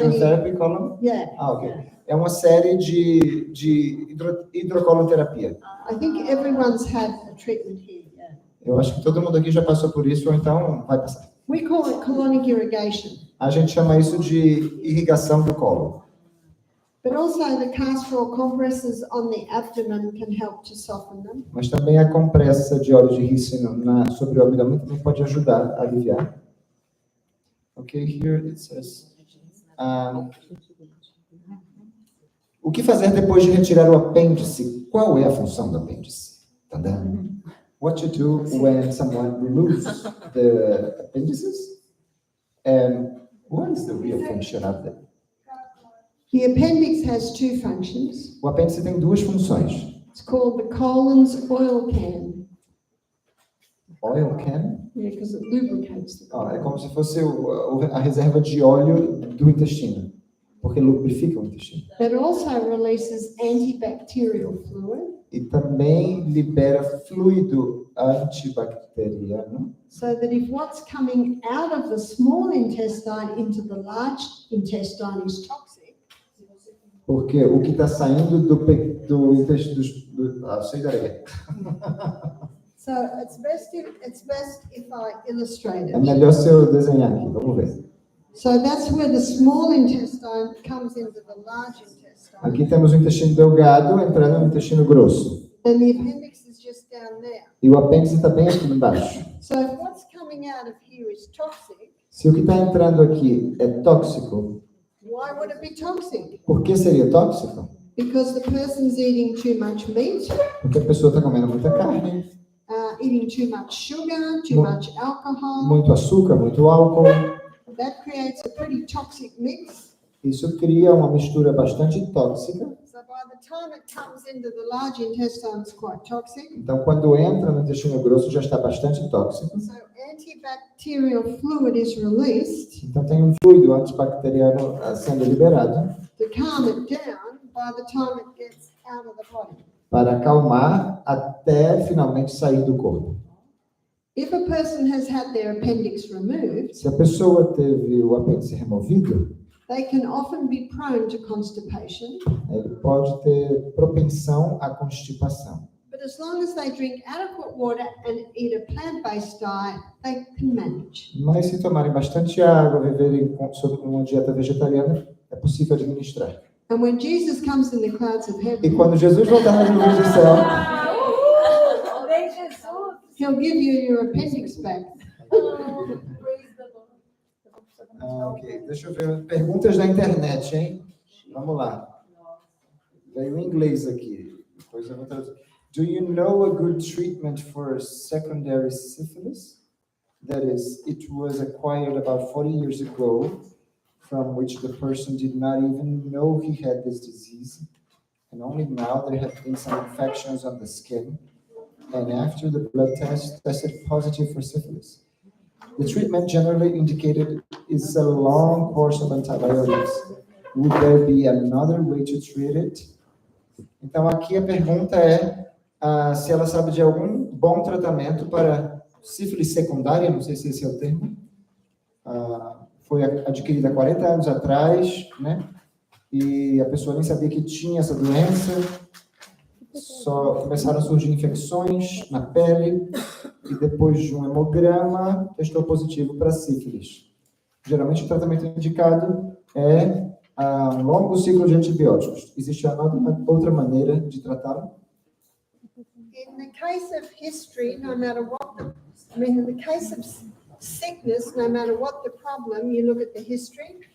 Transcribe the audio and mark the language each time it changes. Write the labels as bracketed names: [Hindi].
[English] Hydrotherapy colon? Yeah, Ok. [Portuguese] É uma série de hidrocolonterapia. [English] I think everyone's had a treatment here. Yeah. [Portuguese] Eu acho que todo mundo aqui já passou por isso, ou então vai passar. [English] We call it colonic irrigation, [Portuguese] A gente chama isso de irrigação do colo. [English] but also the castor compresses on the abdomen can help to soften them. [Portuguese] Mas também a compressa de óleo de rícino sobre o abdômen também pode ajudar a aliviar. [English] Ok, here it says. [Portuguese] O que fazer depois de retirar o apêndice? Qual é a função do apêndice? Tadã. [English] What to do when someone removes the appendices? And what is the real function of them? The appendix has two functions. [Portuguese] O apêndice tem duas funções. [English] It's called the colon's oil can. Oil can? Yeah, because it lubricates the colon. [Portuguese] É como se fosse a reserva de óleo do intestino, porque lubrifica o intestino. [English] It also releases antibacterial fluid, [Portuguese] E também libera fluido antibacteriano, [English] so that if what's coming out of the small intestine into the large intestine is toxic, [Portuguese] porque o que está saindo do intestino sei da areia. [English] so it's best if I illustrate [Portuguese] É [English] it. [Portuguese] melhor se eu desenhar aqui, vamos ver. [English] So that's where the small intestine comes into the large intestine, [Portuguese] Aqui temos o intestino delgado entrando no intestino grosso. [English] and the appendix is just down there. [Portuguese] E o apêndice está bem aqui embaixo. [English] So if what's coming out of here is toxic, [Portuguese] Se o que está entrando aqui é tóxico, [English] why would it be toxic? [Portuguese] por que seria tóxico? [English] Because the person's eating too much meat, [Portuguese] Porque a pessoa está comendo muita carne, [English] eating too much sugar, too much alcohol. [Portuguese] muito açúcar, muito álcool. [English] That creates a pretty toxic mix. [Portuguese] Isso cria uma mistura bastante tóxica. [English] So by the time it comes into the large intestine, it's quite toxic. [Portuguese] Então, quando entra no intestino grosso, já está bastante tóxico. [English] So antibacterial fluid is released [Portuguese] Então, tem um fluido antibacteriano sendo liberado [English] to calm it down by the time it gets out of the body. [Portuguese] para acalmar até finalmente sair do corpo. [English] If a person has had their appendix removed, [Portuguese] Se a pessoa teve o apêndice removido, [English] they can often be prone to constipation, [Portuguese] ele pode ter propensão à constipação. [English] but as long as they drink adequate water and eat a plant-based diet, they can manage. [Portuguese] Mas se tomarem bastante água, viverem sob uma dieta vegetariana, é possível administrar. [English] And when Jesus comes in the clouds of [Portuguese] E [English] heaven, [Portuguese] quando Jesus voltar nas nuvens do céu, [English] he'll give you your appendix back. [Portuguese] ok, deixa eu ver. Perguntas da internet, hein? Vamos lá. Veio em inglês aqui. Depois eu vou traduzir. [English] Do you know a good treatment for secondary syphilis? That is, it was acquired about 40 years ago, from which the person did not even know he had this disease, and only now there have been some infections on the skin, and after the blood test tested positive for syphilis. The treatment generally indicated is a long course of antibiotics. Would there be another way to treat it? [Portuguese] Então aqui a pergunta é se ela sabe de algum bom tratamento para sífilis secundária, não sei se esse é o termo. Foi adquirida há 40 anos atrás, né? E a pessoa nem sabia que tinha essa doença. Só começaram a surgir infecções na pele e depois de um hemograma testou positivo para sífilis. Geralmente o tratamento indicado é um longo ciclo de antibióticos. Existe outra maneira de tratá-lo? [English] In the case of history, no matter what in the case of sickness, no matter what the problem, you look at the history.